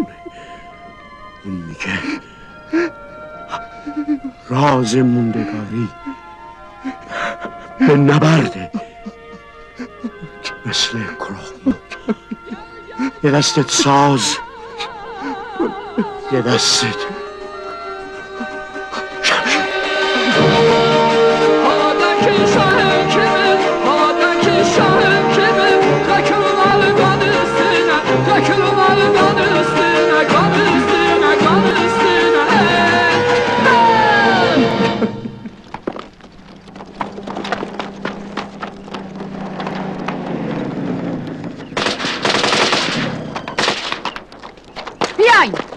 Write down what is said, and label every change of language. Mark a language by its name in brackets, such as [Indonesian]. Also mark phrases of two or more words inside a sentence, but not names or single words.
[Persian] اون میگه راز موندگاری به نبرده، مثل کلاهمون. یه دستت ساز، یه دستت شمشیر. [Turkish] Havadaki şahım kimin, havadaki şahım kimin? Dökülmeli kan üstüne, dökülmeli kan üstüne, kan üstüne, kan üstüne. [Persian] بیاین.